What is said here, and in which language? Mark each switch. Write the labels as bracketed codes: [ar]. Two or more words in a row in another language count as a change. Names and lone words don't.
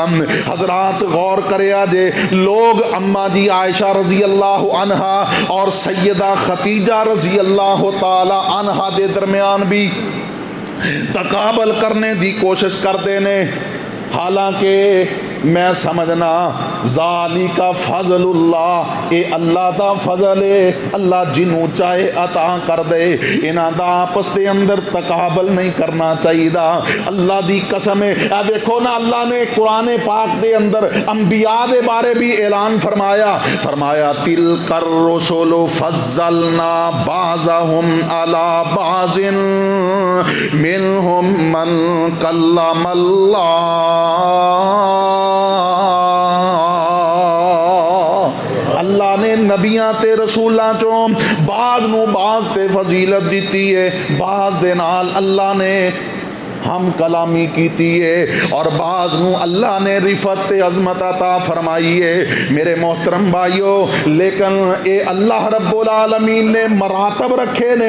[pa] حضرات غور کرے آجے لوگ اما جی عائشہ [ar] رضی اللہ عنہا [pa] اور سیدہ خدیجہ [ar] رضی اللہ تعالی عنہا [pa] دے درمیان بھی تقابل کرنے دی کوشش کرتے نے. حالانکہ میں سمجھنا [ar] ذالک فضل اللہ، [pa] اے اللہ دا فضل ہے، اللہ جنوں چاہے عطا کر دے. انہاں دا آپس دے اندر تقابل نہیں کرنا چاہیے دا. اللہ دی قسم ہے اے دیکھو نا اللہ نے قرآن پاک دے اندر انبیاء دے بارے بھی اعلان فرمایا [ar] تلک الرسل فضلنا بعضهم علی بعض منہم من کلم اللہ. [pa] اللہ نے نبیاں تے رسولاں چوں بعض نو بعض تے فضیلت دیتی ہے، بعض دے نال اللہ نے ہم کلامی کیتی ہے اور بعض نو اللہ نے رفت عظمت عطا فرمائی ہے. میرے محترم بھائیو لیکن اے اللہ رب العالمین نے مراتب رکھے نے.